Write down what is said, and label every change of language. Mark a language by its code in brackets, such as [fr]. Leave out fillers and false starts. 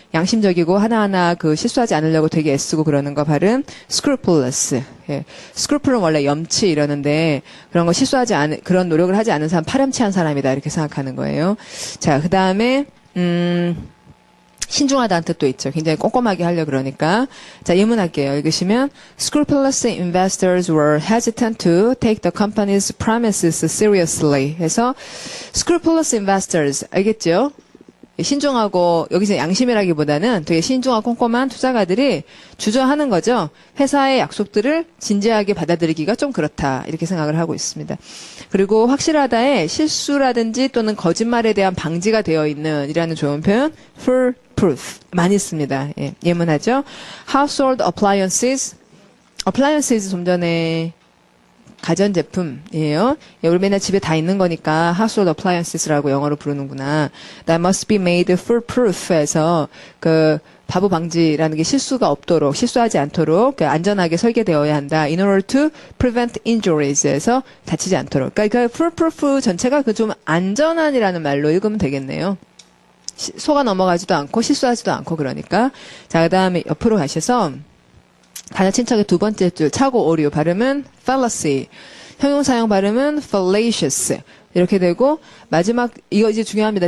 [ko] 양심적이고 하나하나 그 실수하지 않으려고 되게 애쓰고 그러는 거 발음 scrupulous. 예. scrupule는 원래 염치 이러는데 그런 거 실수하지 않은 그런 노력을 하지 않은 사람 파렴치한 사람이다 이렇게 생각하는 거예요. 자, 그 다음에 신중하다는 뜻도 있죠. 굉장히 꼼꼼하게 하려고 그러니까. 자, 예문할게요. 읽으시면 [en] Scrupulous investors were hesitant to take the company's promises seriously. [ko] 해서 [en] Scrupulous investors [ko] 알겠죠? 신중하고 여기서 양심이라기보다는 되게 신중하고 꼼꼼한 투자가들이 주저하는 거죠. 회사의 약속들을 진지하게 받아들이기가 좀 그렇다. 이렇게 생각을 하고 있습니다. 그리고 확실하다에 실수라든지 또는 거짓말에 대한 방지가 되어 있는 이라는 좋은 표현 foolproof 많이 씁니다. 예, 예문하죠. [en] Household appliances. [ko] appliances 좀 전에 가전제품이에요. 예, 우리 맨날 집에 다 있는 거니까 [en] household appliances [ko] 라고 영어로 부르는구나. [en] That must be made foolproof [ko] 해서 그 바보 방지라는 게 실수가 없도록 실수하지 않도록 안전하게 설계되어야 한다. [en] In order to prevent injuries [ko] 해서 다치지 않도록. 그러니까 그 foolproof 전체가 그 좀 안전한이라는 말로 읽으면 되겠네요. 속아 넘어가지도 않고 실수하지도 않고 그러니까. 자, 그 다음에 옆으로 가셔서 단어 친척의 두 번째 줄 차고 오류 발음은 fallacy. 형용사형 발음은 fallacious. 이렇게 되고 마지막 이거 이제 중요합니다.